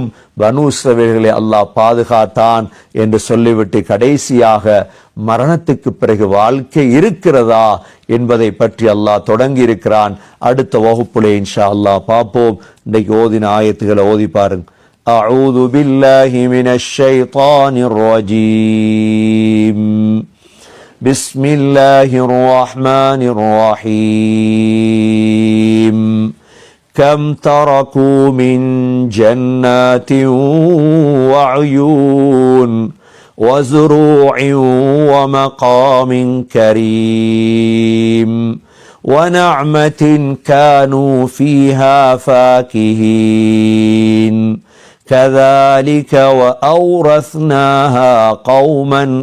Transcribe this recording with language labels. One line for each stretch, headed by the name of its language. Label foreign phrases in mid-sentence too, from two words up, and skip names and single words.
Tamil: பனூ இஸ்ரவேல்களை அல்லாஹ் பாதுகாத்தான் என்று சொல்லிவிட்டு கடைசியாக மரணத்துக்கு பிறகு வாழ்க்கை இருக்கிறதா என்பதை பற்றி அல்லாஹ் தொடங்கி இருக்கிறான். அடுத்த வகுப்புலே
Arabic: إن شاء الله
Tamil: பார்ப்போம். இன்றைக்கு ஓதின ஆயத்துக்களை ஓதி பாருங்க.
Arabic: أعوذ بالله من الشيطان الرجيم. بسم الله الرحمن الرحيم. كم تركوا من جنات وعيون وزروع ومقام كريم ونعمة كانوا فيها فاكهين كذلك وأورثناها قوما